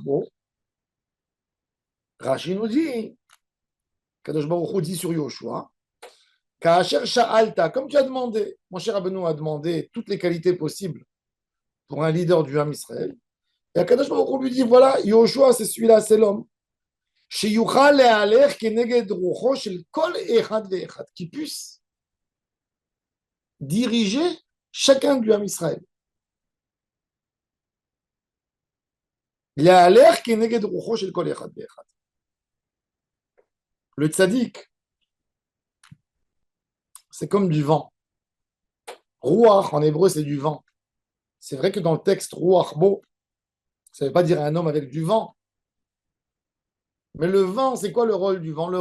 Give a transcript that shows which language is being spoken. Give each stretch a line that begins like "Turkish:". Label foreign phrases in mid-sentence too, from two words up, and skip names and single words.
French: Bon, Rashi nous dit,
Hebrew: קדוש ברוך הוא
French: dit sur Yoshua,
Hebrew: כאשר שאלת,
French: comme tu as demandé, mon cher Rabbeinu a demandé toutes les qualités possibles pour un leader du
Hebrew: עם ישראל.
French: Et
Hebrew: קדוש ברוך הוא
French: lui dit, voilà, Yoshua, c'est celui-là, c'est l'homme.
Hebrew: שיוכל להלך כנגד רוחו של כל אחד ואחד,
French: qui puisse diriger chacun du
Hebrew: עם ישראל. להלך כנגד רוחו של כל אחד ואחד.
French: Le tzaddik, c'est comme du vent. Ruach, en hébreu, c'est du vent. C'est vrai que dans le texte,
Hebrew: רוח בו,
French: ça ne veut pas dire un homme avec du vent. Mais le vent, c'est quoi le rôle du vent?